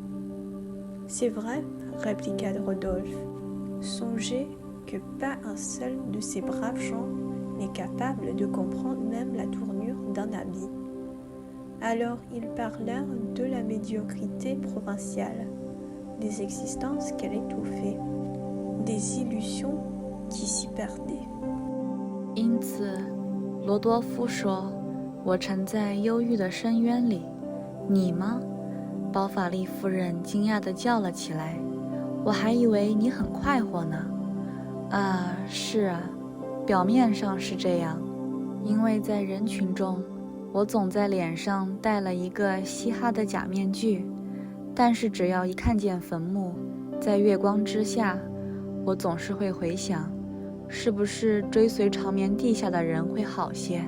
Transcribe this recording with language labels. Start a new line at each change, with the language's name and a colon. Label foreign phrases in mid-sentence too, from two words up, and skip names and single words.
French: C'est vrai, répliqua Rodolphe. Songez que pas un seul de ces braves gens n'est capable de comprendre même la tournure d'un habit. Alors ils parlèrent de la médiocrité provinciale, des existences qu'elle étouffait, des illusions qui s'y perdaient.
Chinese: 因此，罗多夫说：“我沉在忧郁的深渊里，你吗？” 包法利夫人惊讶地叫了起来：“我还以为你很快活呢。” 啊，是啊，表面上是这样，因为在人群中，我总在脸上戴了一个嘻哈的假面具，但是只要一看见坟墓，在月光之下，我总是会回想，是不是追随长眠地下的人会好些？